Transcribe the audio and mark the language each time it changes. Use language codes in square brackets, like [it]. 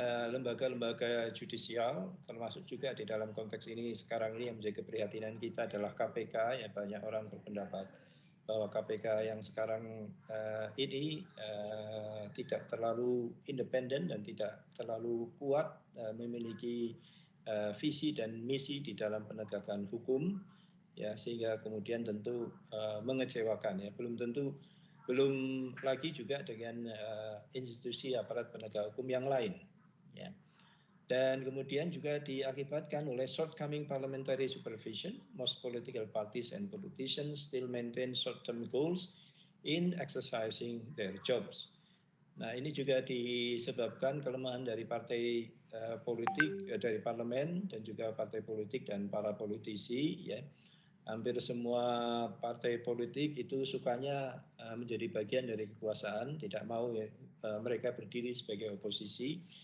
[id] lembaga-lembaga judisial, termasuk juga di dalam konteks ini sekarang ini yang menjadi keprihatinan kita adalah KPK. Ya, banyak orang berpendapat bahwa KPK yang sekarang ini tidak terlalu independen dan tidak terlalu kuat memiliki visi dan misi di dalam penegakan hukum, ya, sehingga kemudian tentu mengecewakan, ya. Belum lagi juga dengan institusi aparat penegak hukum yang lain, ya. Dan kemudian juga diakibatkan oleh [en] shortcoming parliamentary supervision. Most political parties and politicians still maintain short-term goals in exercising their jobs. [id] Nah, ini juga disebabkan kelemahan dari partai politik, dari parlemen dan juga partai politik dan para politisi, ya. Hampir semua partai politik itu sukanya menjadi bagian dari kekuasaan, tidak mau, ya, mereka berdiri sebagai oposisi.